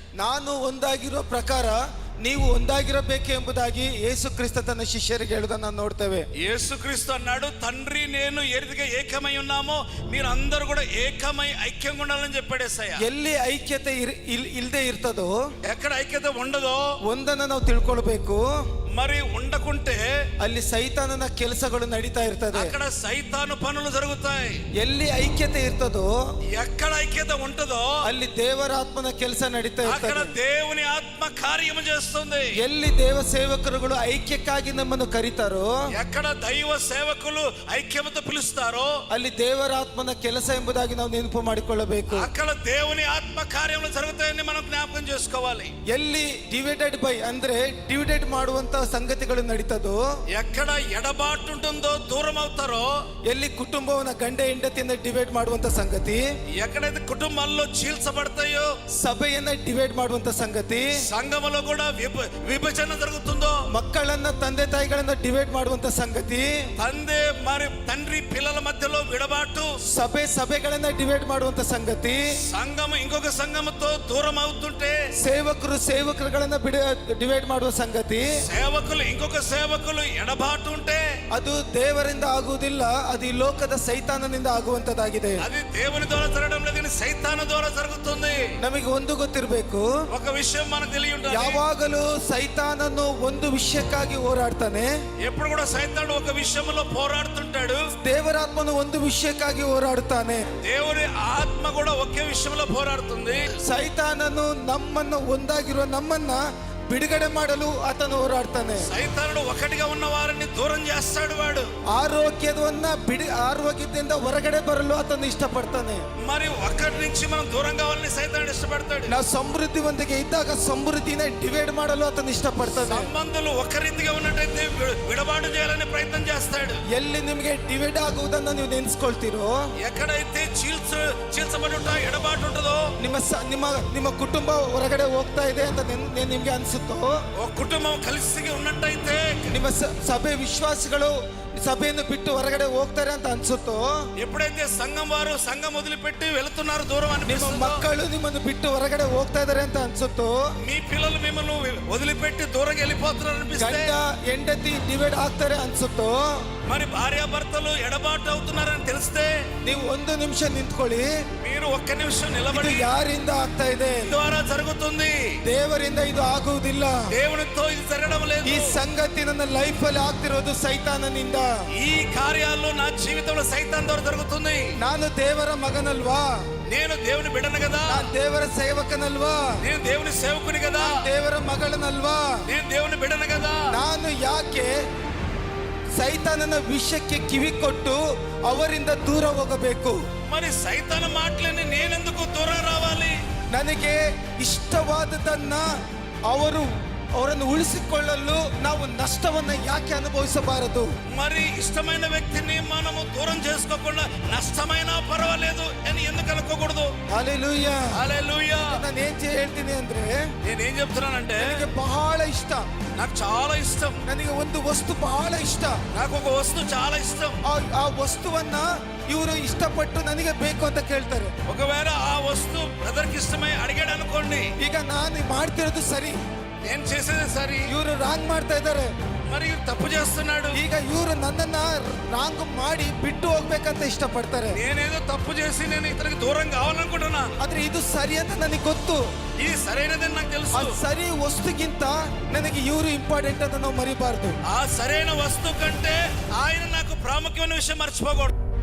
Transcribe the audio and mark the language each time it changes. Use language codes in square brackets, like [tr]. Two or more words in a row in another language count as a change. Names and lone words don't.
[kn] ನಾನು ಒಂದಾಗಿರೋ ಪ್ರಕಾರ ನೀವು ಒಂದಾಗಿರಬೇಕು ಎಂಬುದಾಗಿ ಯೇಸು ಕ್ರಿಸ್ತ ತನ್ನ ಶಿಷ್ಯರಿಗೆ ಹೇಳುವುದನ್ನು ನಾವು ನೋಡ್ತೇವೆ. [te] యేసుక్రీస్తు అన్నాడు, తండ్రి నేను ఏ రీతిగా ఏకమై ఉన్నామో మీరు అందరూ కూడా ఏకమై ఐక్యంగా ఉండాలని చెప్పాడు యేసయ్య. [kn] ಎಲ್ಲಿ ಐಕ್ಯತೆ ಇಲ್ಲದೆ ಇರ್ತದೋ, [te] ఎక్కడ ఐక్యత ఉండదో [kn] ಒಂದನ್ನು ನಾವು ತಿಳ್ಕೊಳ್ಬೇಕು. [te] మరి ఉండకుంటే [kn] ಅಲ್ಲಿ ಸೈತಾನನ ಕೆಲಸಗಳು ನಡೀತಾ ಇರ್ತದೆ. [te] అక్కడ సైతాను పనులు జరుగుతాయి. [kn] ಎಲ್ಲಿ ಐಕ್ಯತೆ ಇರ್ತದೋ, [te] ఎక్కడ ఐక్యత ఉంటదో [kn] ಅಲ್ಲಿ ದೇವರ ಆತ್ಮನ ಕೆಲಸ ನಡೀತಾ [te] అక్కడ [kn] ಇರ್ತದೆ. [te] దేవుని ఆత్మ కార్యము చేస్తుంది. [kn] ಎಲ್ಲಿ ದೇವ ಸೇವಕರುಗಳು ಐಕ್ಯಕ್ಕಾಗಿ ನಮ್ಮನ್ನು ಕರೀತಾರೋ, [te] ఎక్కడ దైవ సేవకులు ఐక్యమతో పిలుస్తారో [kn] ಅಲ್ಲಿ ದೇವರ ಆತ್ಮನ ಕೆಲಸ ಎಂಬುದಾಗಿ ನಾವು ನೆನಪು ಮಾಡಿಕೊಳ್ಳಬೇಕು. [te] అక్కడ దేవుని ఆత్మ కార్యములు జరుగుతాయని మనం జ్ఞాపకం చేసుకోవాలి. [kn] ಎಲ್ಲಿ [en] divided by [kn] ಅಂದ್ರೆ ಡಿವೈಡೆಡ್ ಮಾಡುವಂತ ಸಂಗತಿಗಳು ನಡೀತದೋ, [te] ఎక్కడ ఎడబాటు ఉంటుందో దూరం అవుతారో, [kn] ಎಲ್ಲಿ ಕುಟುಂಬವನ್ನ ಗಂಡ ಹೆಂಡತಿಯನ್ನ ಡಿವೈಡ್ ಮಾಡುವಂತ ಸಂಗತಿ, [te] ఎక్కడైతే కుటుంబాల్లో చీల్చబడతాయో, [kn] ಸಭೆಯನ್ನ ಡಿವೈಡ್ ಮಾಡುವಂತ ಸಂಗತಿ, [te] సంఘములో కూడా విభజన జరుగుతుందో, [kn] ಮಕ್ಕಳನ್ನ ತಂದೆ ತಾಯಿಗಳನ್ನ ಡಿವೈಡ್ ಮಾಡುವಂತ ಸಂಗತಿ, [te] తండ్రి పిల్లల మధ్యలో విడబాటు, [kn] ಸಭೆಗಳನ್ನ ಡಿವೈಡ್ ಮಾಡುವಂತ ಸಂಗತಿ, [te] సంఘము ఇంకొక సంఘముతో దూరం అవుతుంటే, [kn] ಸೇವಕರುಗಳನ್ನ ಡಿವೈಡ್ ಮಾಡುವ ಸಂಗತಿ, [te] సేవకులు ఇంకొక సేవకులు ఎడబాటు ఉంటే [kn] ಅದು ದೇವರಿಂದ ಆಗುವುದಿಲ್ಲ, ಅದು ಈ ಲೋಕದ ಸೈತಾನನಿಂದ ಆಗುವಂತದ್ದಾಗಿದೆ. [te] అది దేవుని ద్వారా జరగడం లేదు, సైతాను ద్వారా జరుగుతుంది. [kn] ನಮಗೆ ಒಂದು ಗೊತ್ತಿರಬೇಕು, [te] ఒక విషయం మనకు తెలియ ఉండాలి. [kn] ಯಾವಾಗಲೂ ಸೈತಾನನು ಒಂದು ವಿಷಯಕ್ಕಾಗಿ ಹೋರಾಡ್ತಾನೆ. [te] ఎప్పుడు కూడా సైతానుడు ఒక విషయంలో పోరాడుతుంటాడు. [kn] ದೇವರಾತ್ಮನು ಒಂದು ವಿಷಯಕ್ಕಾಗಿ ಹೋರಾಡುತ್ತಾನೆ. [te] దేవుని ఆత్మ కూడా ఒకే విషయంలో పోరాడుతుంది. [kn] ಸೈತಾನನು ನಮ್ಮನ್ನು ಒಂದಾಗಿರುವ ನಮ್ಮನ್ನ ಬಿಡುಗಡೆ ಮಾಡಲು ಆತನು ಹೋರಾಡ್ತಾನೆ. [te] ಸೈತಾನುಡು ఒకటిగా ఉన్న వారిని దూరం చేస్తాడు. వాడు [kn] ಆರೋಗ್ಯದಿಂದ ಹೊರಗಡೆ ಬರಲು ಆತನು ಇಷ್ಟಪಡ್ತಾನೆ. [te] మరి ఒకటి నుంచి మనం దూరం కావాలని సైతానుడు ఇష్టపడతాడు. [kn] ನಾವು ಸಮೃದ್ಧಿಯೊಂದಿಗೆ ಇದ್ದಾಗ ಸಮೃದ್ಧಿನ ಡಿವೈಡ್ ಮಾಡಲು ಆತನು ಇಷ್ಟಪಡ್ತಾನೆ. [te] ಸಂಬಂಧಗಳು ఒక ರೀತಿగా ఉన్నట్టయితే విడబాటు చేయాలని ప్రయత్నం చేస్తాడు. [kn] ಎಲ್ಲಿ ನಿಮಗೆ ಡಿವೈಡ್ ಆಗುವುದನ್ನ ನೀವು ನೆನೆಸ್ಕೊಳ್ತೀರೋ, [te] ఎక్కడైతే చీల్చబడుట ఎడబాటు ఉంటుందో, [kn] ನಿಮ್ಮ ಕುಟುಂಬ ಹೊರಗಡೆ ಹೋಗ್ತಾ ಇದೆ ಅಂತ ನಿಮ್ಗೆ ಅನ್ಸುತ್ತೆ, [te] ఒక కుటుంబం కలిసి ఉన్నట్టయితే, [kn] ನಿಮ್ಮ ಸಭೆ ವಿಶ್ವಾಸಿಗಳು ಸಭೆಯನ್ನು ಬಿಟ್ಟು ಹೊರಗಡೆ ಹೋಗ್ತಾರೆ ಅಂತ ಅನ್ಸುತ್ತೋ, [te] ఎప్పుడైతే సంఘం వారు సంఘం వదిలిపెట్టి వెళుతున్నారు దూరం [kn] ನಿಮ್ಮ [te] అనిపిస్తుందో, [kn] ಮಕ್ಕಳು ನಿಮ್ಮನ್ನು ಬಿಟ್ಟು ಹೊರಗಡೆ ಹೋಗ್ತಾ ಇದಾರೆ ಅಂತ ಅನ್ಸುತ್ತೋ, [te] మీ పిల్లలు మిమ్మల్ని వదిలిపెట్టి దూరం వెళ్ళిపోతున్నారు అనిపిస్తే, [kn] ಗಂಡ ಹೆಂಡತಿ ಡಿವೈಡ್ ಆಗ್ತಾರೆ ಅನ್ಸುತ್ತೋ, [te] మరి భార్యాభర్తలు ఎడబాటు అవుతున్నారని తెలిస్తే, [kn] ನೀವು ಒಂದು ನಿಮಿಷ ನಿಂತ್ಕೊಳ್ಳಿ. [te] మీరు ఒక్క నిమిషం నిలబడి, [kn] ಯಾರಿಂದ ಆಗ್ತಾ ಇದೆ? [te] ద్వారా జరుగుతుంది, [kn] ದೇವರಿಂದ ಇದು ಆಗುವುದಿಲ್ಲ. [te] దేవునితో ఇది జరగడం లేదు. [kn] ಈ ಸಂಗತಿ ನನ್ನ ಲೈಫ್ ಅಲ್ಲಿ ಆಗ್ತಿರೋದು ಸೈತಾನನಿಂದ. [te] ఈ కార్యాలు నా జీవితంలో సైతాన్ ద్వారా జరుగుతుంది. [kn] ನಾನು ದೇವರ ಮಗನಲ್ವಾ? [te] నేను దేవుని బిడ్డను కదా. [kn] ನಾನು ದೇವರ ಸೇವಕನಲ್ವಾ? [te] నేను దేవుని సేవకుని కదా. [kn] ದೇವರ ಮಗಳನಲ್ವಾ? [te] నేను దేవుని బిడ్డను కదా. [kn] ನಾನು ಯಾಕೆ ಸೈತಾನನ ವಿಷಯಕ್ಕೆ ಕಿವಿ ಕೊಟ್ಟು ಅವರಿಂದ ದೂರ ಹೋಗಬೇಕು? [te] మరి సైతాను మాటలని నేనెందుకు దూరం రావాలి? [kn] ನನಗೆ ಇಷ್ಟವಾದದನ್ನ ಅವರನ್ನು ಉಳಿಸಿಕೊಳ್ಳಲು ನಾವು ನಷ್ಟವನ್ನ ಯಾಕೆ ಅನುಭವಿಸಬಾರದು? [te] మరి ఇష్టమైన వ్యక్తిని మనము దూరం చేసుకోకుండా నష్టమైనా పర్వాలేదు అని ఎందుకు అనుకోకూడదు? హల్లెలూయా, హల్లెలూయా. [kn] ನಾನು ಏನ್ ಹೇಳ್ತೀನಿ ಅಂದ್ರೆ, [te] నేనేం చెప్తున్నానంటే, [kn] ನನಗೆ ಬಹಳ ಇಷ್ಟ, [te] నాకు చాలా ఇష్టం. [kn] ನನಗೆ ಒಂದು ವಸ್ತು ಬಹಳ ಇಷ್ಟ. [te] నాకు ఒక వస్తువు చాలా ఇష్టం. [kn] ಆ ವಸ್ತುವನ್ನ ಇವರು ಇಷ್ಟಪಟ್ಟು ನನಗೆ ಬೇಕು ಅಂತ ಕೇಳ್ತಾರೆ. [te] ఒకవేళ ఆ వస్తువు బ్రదర్కి ఇష్టమై అడిగాడు అనుకోండి, [kn] ಈಗ ನಾನು ಮಾಡ್ತಿರೋದು ಸರಿ, [te] నేను చేసేది సరి, [kn] ಇವರು ರಾಂಗ್ ಮಾಡ್ತಾ ಇದ್ದಾರೆ, [te] మరి తప్పు చేస్తున్నాడు. [kn] ಈಗ ಇವರು ನನ್ನನ್ನ ರಾಂಗ್ ಮಾಡಿ ಬಿಟ್ಟು ಹೋಗ್ಬೇಕಂತ ಇಷ್ಟಪಡ್ತಾರೆ. [te] నేనేదో తప్పు చేసి నేను ఇతనికి దూరం కావాలనుకుంటున్నా, [kn] ಆದ್ರೆ ಇದು ಸರಿ ಅಂತ ನನಗೆ ಗೊತ್ತು. [te] ఇది సరైనదని నాకు తెలుసు. [kn] ಆ ಸರಿ ವಸ್ತುಗಿಂತ ನನಗೆ ಇವರು ಇಂಪಾರ್ಟೆಂಟ್ ಅಂತ ನಾವು ಮರಿಬಾರ್ದು. [te] ఆ సరైన వస్తువు కంటే ఆయన నాకు ప్రాముఖ్యమైన విషయం మర్చిపోకూడదు.